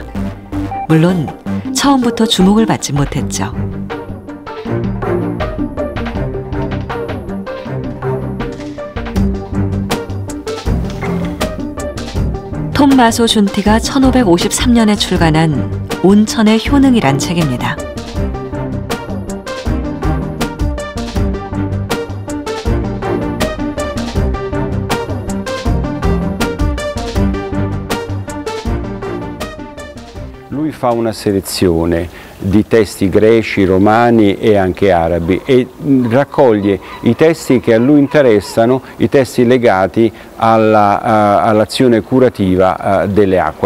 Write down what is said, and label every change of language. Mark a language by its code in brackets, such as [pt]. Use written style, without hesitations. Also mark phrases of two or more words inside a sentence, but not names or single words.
[ko] 물론 처음부터 주목을 받지 못했죠. 톰마소 준티가 1553년에 출간한 온천의 효능이란 책입니다. [it] Lui fa una selezione di testi greci, romani e anche arabi e raccoglie i testi che a lui interessano, i testi legati all'azione curativa delle acque.